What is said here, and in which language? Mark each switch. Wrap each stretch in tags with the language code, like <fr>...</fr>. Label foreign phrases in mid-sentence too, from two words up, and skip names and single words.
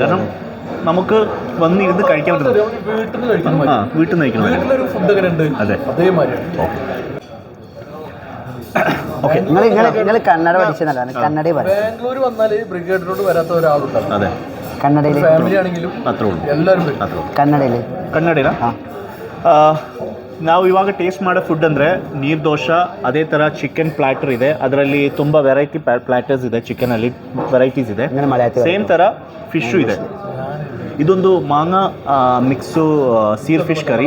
<ml>കാരണം നമുക്ക് വന്നിരുന്ന് കഴിക്കാൻ പറ്റുന്നത് വീട്ടിൽ നിന്ന് കഴിക്കണം. അതെ, ഓക്കെ. നിങ്ങൾ കന്നഡ പഠിച്ചതല്ല, കന്നഡ ബാംഗ്ലൂർ വന്നാൽ ബ്രിഗേഡിലോട്ട് വരാത്ത ഒരാളുണ്ടാവും. അതെ, കന്നഡയിൽ ഫാമിലി ആണെങ്കിലും</ml> <kn>ಅತ್ರ ಉಂಟು ಎಲ್ಲರೂ ಅತ್ರ ಕನ್ನಡದಲ್ಲಿ ನಾವು ಇವಾಗ ಟೇಸ್ಟ್ ಮಾಡೋ ಫುಡ್ ಅಂದರೆ ನೀರು ದೋಸೆ, ಅದೇ ಥರ</kn> <en>chicken platter</en> <kn>ಇದೆ. ಅದರಲ್ಲಿ ತುಂಬ</kn> <en>variety platters</en> <kn>ಇದೆ. ಚಿಕನಲ್ಲಿ ವೆರೈಟೀಸ್ ಇದೆ. ಸೇಮ್ ಥರ ಫಿಶ್ಶು ಇದೆ. ಇದೊಂದು ಮಾಂಗಾ</kn> <en>mix seer fish curry.</en>